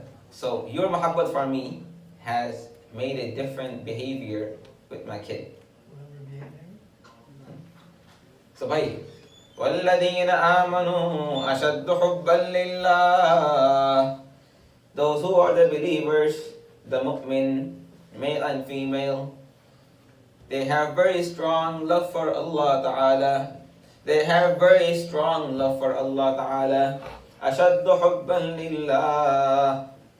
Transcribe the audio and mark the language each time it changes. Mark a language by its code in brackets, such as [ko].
[en] So your muhabbat for me has made a different behavior with my kid. So [ar] bhai, وَالَّذِينَ آمَنُوا أَشَدُّ حُبًّا لِلَّهِ. [en] Those who are the believers, the mu'min, male and female, they have very strong love for Allah Ta'ala. They have very strong love for Allah Ta'ala. [ar] أَشَدُّ حُبًّا لِلَّهِ.